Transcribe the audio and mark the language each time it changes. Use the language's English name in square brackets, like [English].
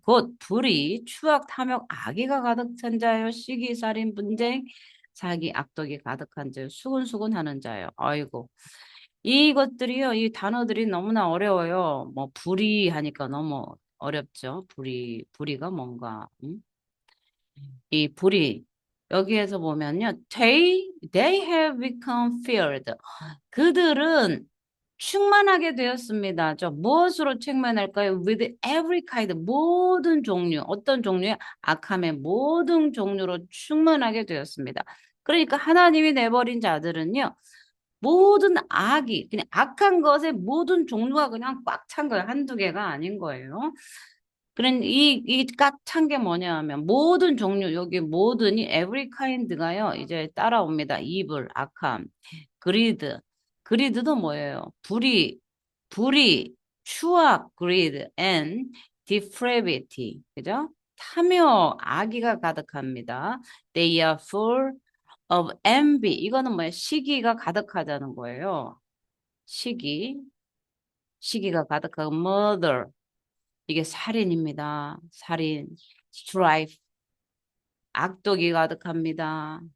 [Korean] 곧 불의, 추악, 탐욕, 악의가 가득 찬 자요, 시기, 살인, 분쟁, 사기, 악독이 가득한 자요, 수군수군하는 자요. 아이고, 이것들이요, 이 단어들이 너무나 어려워요. 뭐 불의 하니까 너무 어렵죠. 불의가 뭔가? 응? 이 불이 여기에서 보면요. [English] They have become filled. [Korean] 그들은 충만하게 되었습니다. 저 무엇으로 충만할까요? [English] With every kind, [Korean] 모든 종류, 어떤 종류의 악함의 모든 종류로 충만하게 되었습니다. 그러니까 하나님이 내버린 자들은요. 모든 악이 그냥 악한 것의 모든 종류가 그냥 꽉 찬 거예요. 한두 개가 아닌 거예요. 그런 이 꽉 찬 게 뭐냐 하면 모든 종류 여기 모든이 [English] every kind [Korean] 가요. 이제 따라옵니다. evil 악함, greed greed도 뭐예요? 불의, 추악 [English] greed and depravity [Korean] 그죠? 탐욕, 악의가 가득합니다. [English] They are full of envy [Korean] 이거는 뭐예요? 시기가 가득하다는 거예요. 시기가 가득하고 murder 이게 살인입니다. 살인, strife, 악독이 가득합니다.